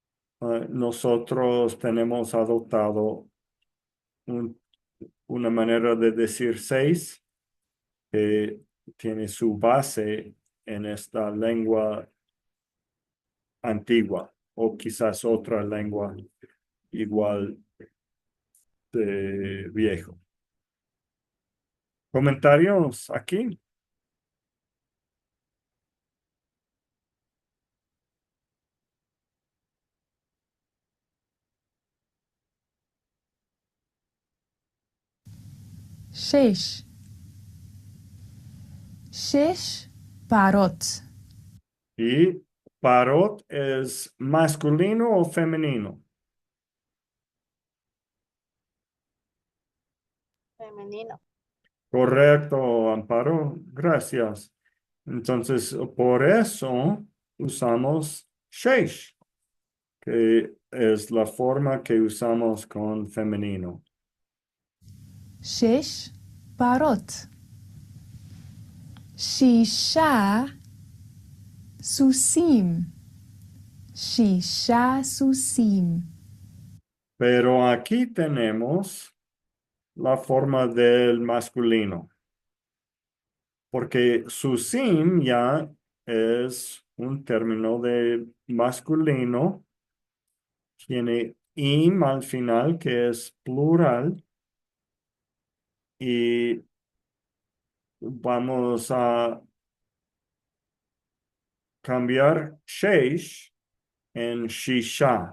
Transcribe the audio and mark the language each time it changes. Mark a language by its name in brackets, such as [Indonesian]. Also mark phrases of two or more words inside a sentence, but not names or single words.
[Spanish] Nosotros tenemos adoptado una manera de decir 6 que tiene su base en esta lengua antigua o quizás otra lengua igual de viejo. ¿Comentarios aquí? [Hebrew] שש. שש פרות. [Spanish] ¿Y parot es masculino o femenino? Femenino. Correcto, Amparo. Gracias. Entonces, por eso usamos sheish, que es la forma que usamos con femenino. [Hebrew] שש פרות. שישה סוסים. שישה סוסים. [Spanish] Pero aquí tenemos la forma del masculino, porque susim ya es un término de masculino, tiene im al final, que es plural, y vamos a cambiar sheish en shisha.